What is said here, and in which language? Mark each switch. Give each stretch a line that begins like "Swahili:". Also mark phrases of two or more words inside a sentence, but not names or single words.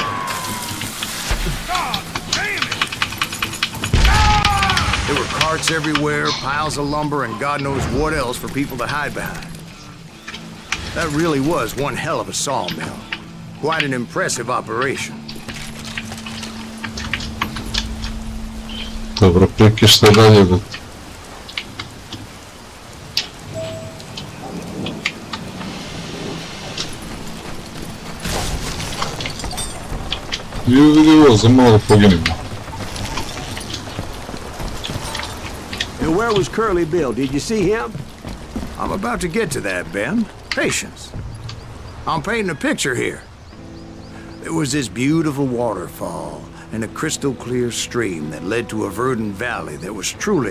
English: There were carts everywhere, piles of lumber, and God knows what else for people to hide behind. That really was one hell of a sawmill. Quite an impressive operation.
Serbian: Dobro, peki šta dalje, bet? Vidi ovo, za malo da poginimo.
English: And where was Curly Bill? Did you see him? I'm about to get to that, Ben. Patience. I'm painting a picture here. There was this beautiful waterfall and a crystal clear stream that led to a verdant valley that was truly...